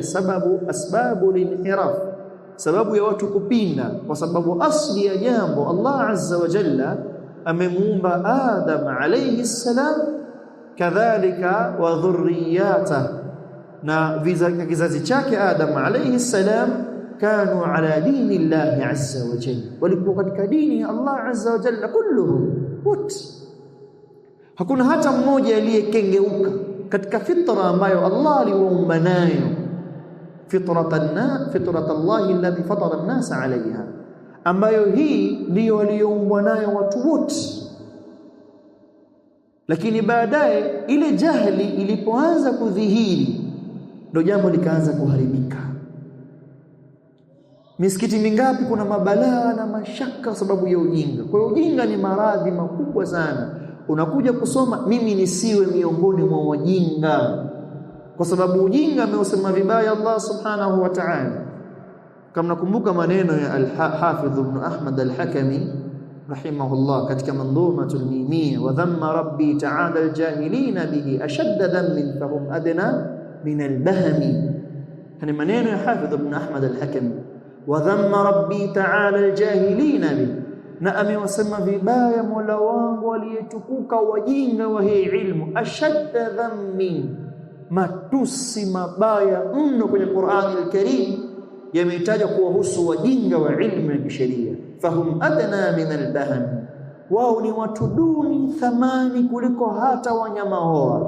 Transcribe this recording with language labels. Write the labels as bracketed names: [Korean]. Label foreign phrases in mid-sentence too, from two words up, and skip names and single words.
[Arabic] أسباب الانحراف, [Swahili] sababu ya watu kupinda, kwa sababu asli ya jambo Allah [Arabic] عز وجل [Swahili] amemuumba Adam [Arabic] عليه السلام, كذلك والذرية, [Swahili] na kizazi chake Adam [Arabic] عليه السلام كانوا على دين الله عز وجل, [Swahili] walikuwa katika dini ya Allah [Arabic] عز وجل [Swahili] kulluhum wote. Hakuna hata mmoja aliyekengeuka katika fitra ambayo Allah aliwaumba nayo, [Arabic] فطرة الله الذي فطر الناس عليها, [Swahili] ambayo hii ndiyo aliyoumbwa nayo watu wote. Lakini baadaye ile jahili ilipoanza kudhihiri ndio jambo likaanza kuharibika. Misikiti mingapi kuna mabalaa na mashaka sababu ya ujinga. Kwa hiyo ujinga ni maradhi makubwa sana. Unakuja kusoma mimi nisiwe miongoni mwa wajinga, kwa sababu ujinga ameusema vibaya Allah [Arabic] سبحانه وتعالى. [Swahili] Kama nakumbuka maneno ya al-Hafidh Ibn Ahmad al-Hakami rahimahullah katika Mandhumatul Mimiyya, [Arabic] وذم ربي تعالى الجاهلين به أشد ذم فهم أدنى من البهم. [Swahili] Hani maneno ya Hafidh Ibn Ahmad al-Hakami, [Arabic] وذم ربي تعالى الجاهلين به, [Swahili] na amewasema vibaya Mola wangu aliyetukuka wajinga wa hii ilmu, [Arabic] أشد ذم, [Swahili] matusi mabaya mno kwenye Qur'ani al-Karim yameitaja kuwahusu wajinga wa ilmu ya kisheria. [Arabic] فهم أدنى من البهم, [Swahili] wao ni watu duni thamani kuliko hata wanyama hoa.